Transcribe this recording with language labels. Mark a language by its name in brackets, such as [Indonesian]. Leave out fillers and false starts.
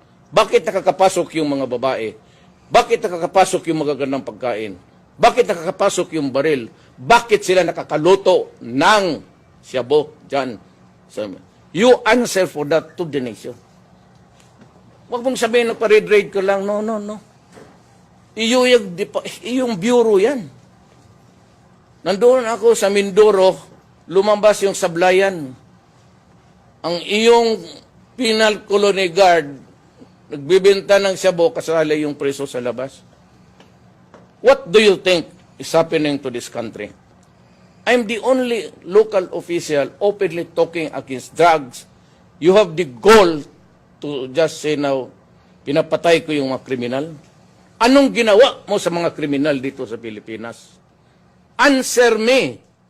[Filipino] Bakit nakakapasok yung mga babae? Bakit nakakapasok yung magagandang pagkain? Bakit nakakapasok yung baril? Bakit sila nakakaluto ng shabu dyan? [English] You answer for that to the nation. [Filipino] Huwag mong sabihin, nagpa-red raid ko lang. No. Iyong bureau yan. Nandoon ako sa Mindoro, lumabas yung sablayan. Ang iyong penal colony guard, nagbibenta ng shabu, kasali yung preso sa labas. [English] What do you think is happening to this country? I'm the only local official openly talking against drugs. You have the goal to to just say now, [Filipino] pinapatay ko yung mga kriminal? Anong ginawa mo sa mga kriminal dito sa Pilipinas? [English] Answer me.